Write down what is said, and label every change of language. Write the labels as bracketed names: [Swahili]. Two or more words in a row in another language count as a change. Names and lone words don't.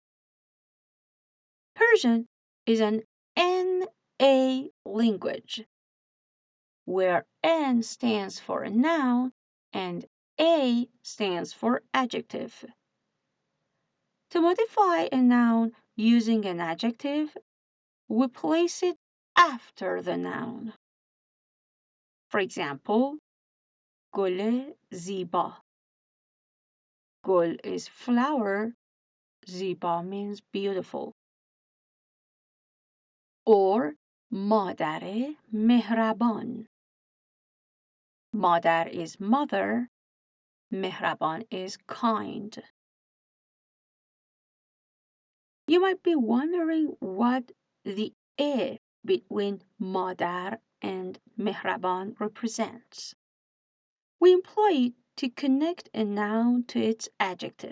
[English] Persian is an NA language, where N stands for a noun and A stands for adjective. To modify a noun using an adjective, we place it after the noun. For example, [Persian] گل زیبا. [English] گل is flower, زیبا means beautiful. [Persian] Or مادر مهربان. [English] مادر is mother, مهربان is kind. You might be wondering what the E between مادر and مهربان represents. We employ it to connect a noun to its adjective.